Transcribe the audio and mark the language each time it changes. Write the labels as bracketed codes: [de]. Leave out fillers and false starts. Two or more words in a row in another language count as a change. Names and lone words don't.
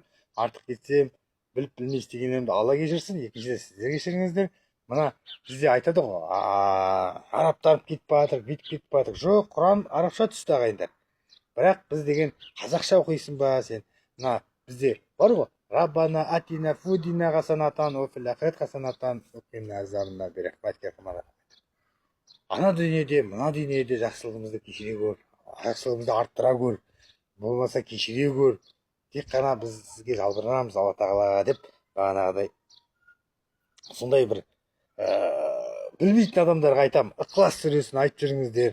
[kk] Артық кетсем, біліп білмей істегенімді Алла кешірсін. Екіншіде сіздер кешіріңіздер. Мына бізде айтады ғой, арабтанып кетіп жатыр, бүйтіп кетіп жатыр. Жоқ, Құран арабша түсті ағайындар. Бірақ біз деген қазақша оқисың ба сен? Мына бізде бар ғой, [ar] ربنا آتنا في الدنيا حسنة وفي الآخرة حسنة وقنا عذاب النار. [kk] Ана дүниеде, мына дүниеде жақсылығымызды кешіре көр, жақсылығымызды арттыра көр, болмаса кешіре көр. Тек қана біз сізге жалбырамыз Алла тағалаға деп, бағанағыдай сондай бір білмейтін адамдарға айтам, Ықылас сүресін айтып жүріңіздер.